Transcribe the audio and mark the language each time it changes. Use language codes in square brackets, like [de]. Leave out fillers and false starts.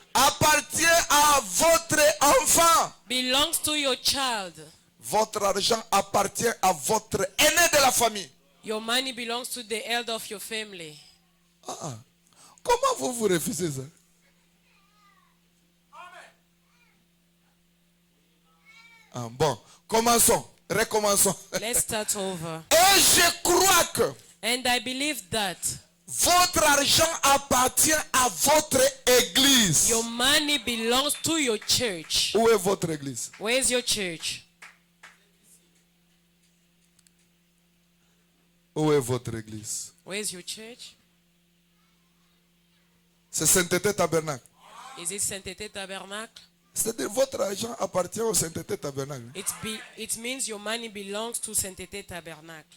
[fr] appartient à votre enfant. [en] belongs to your child. [fr] Votre argent appartient à votre aîné de la famille. [en] Your money belongs to the elder of your family. [fr] Comment vous refusez ça? Bon, commençons. Recommençons. [en] Let's start over. [fr] Et je crois que [en] And I believe that [fr] votre argent appartient à votre église. [en] your money belongs to your church. [fr] Où est votre église? [en] Where is your church? [fr] Où est votre église? [en] Where is your church? [fr] C'est Sainteté Tabernacle. [en] Is it Saint-Étienne Tabernacle? [fr] C'est-à-dire votre argent appartient au Sainteté Tabernacle. [en] It means your money belongs to Saint-Étienne Tabernacle.